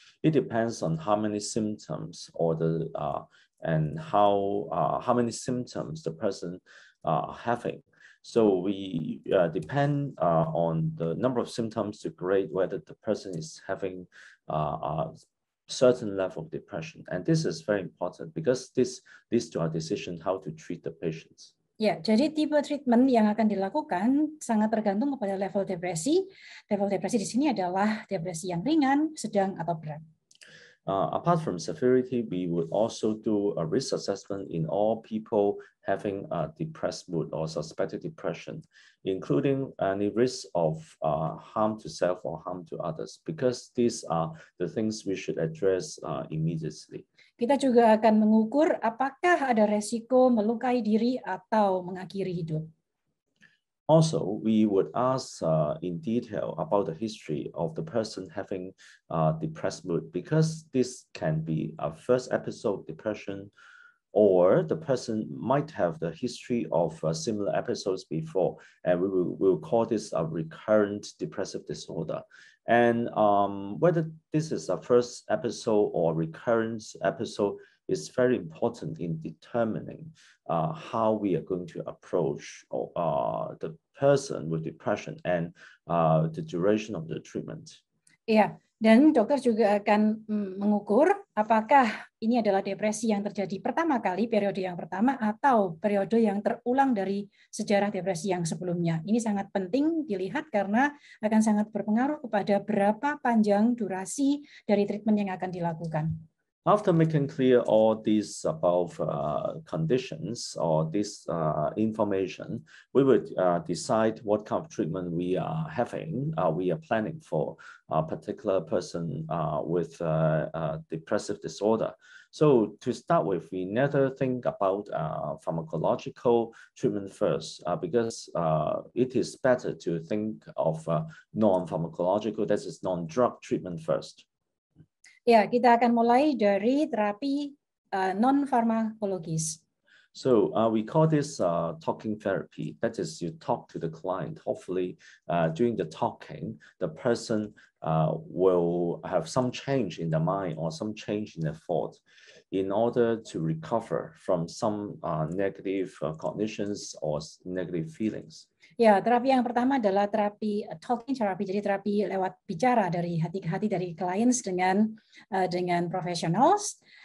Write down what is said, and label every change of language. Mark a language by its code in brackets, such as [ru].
[en] It depends on how many symptoms or and how many symptoms the person having. So we depend on the number of symptoms to grade whether the person is having a certain level of depression. And this is very important because this leads to our decision how to treat the patients. [id] Ya, jadi tipe treatment yang akan dilakukan sangat tergantung kepada level depresi. Level depresi di sini adalah depresi yang ringan, sedang, atau berat. [en] Apart from severity, we would also do a risk assessment in all people having a depressed mood or suspected depression, including any risk of harm to self or harm to others, because these are the things we should address immediately. [id] Kita juga akan mengukur apakah ada resiko melukai diri atau mengakhiri hidup. [en] Also, we would ask in detail about the history of the person having depressed mood, because this can be a first episode of depression, or the person might have the history of similar episodes before, and we will call this a recurrent depressive disorder. And whether this is a first episode or recurrent episode is very important in determining how we are going to approach the person with depression and the duration of the treatment. [id] Iya, dan dokter juga akan mengukur apakah ini adalah depresi yang terjadi pertama kali, periode yang pertama, atau periode yang terulang dari sejarah depresi yang sebelumnya. Ini sangat penting dilihat karena akan sangat berpengaruh kepada berapa panjang durasi dari treatment yang akan dilakukan. [en] After making clear all these above conditions or this information, we would decide what kind of treatment we are having, we are planning for a particular person with depressive disorder. So to start with, we never think about pharmacological treatment first, because it is better to think of non-pharmacological, that is non-drug treatment first. [id] Ya, kita akan mulai dari terapi non-farmakologis. [en] So we call this talking therapy. That is, you talk to the client. Hopefully, during the talking, the person will have some change in their mind or some change in their thought in order to recover from some negative cognitions or negative feelings. [id] Ya, terapi yang pertama adalah terapi talking therapy, jadi terapi lewat bicara dari hati ke hati dari clients dengan professionals.